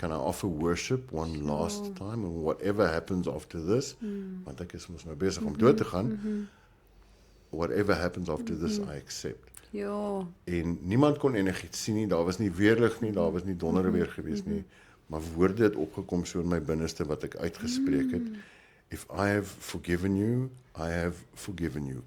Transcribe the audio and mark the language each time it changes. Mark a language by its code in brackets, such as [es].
[en] Can I offer worship one last time? And whatever happens after this, [af] want ek is mos nou besig om dood te gaan. [en] Whatever happens after this, I accept. [af] Ja. En niemand kon enigiets sien nie, daar was nie weerlig nie, daar was nie donderweer gewees nie, maar woorde het opgekom so in my binneste wat ek uitgespreek het. [en] If I have forgiven you, I have forgiven you.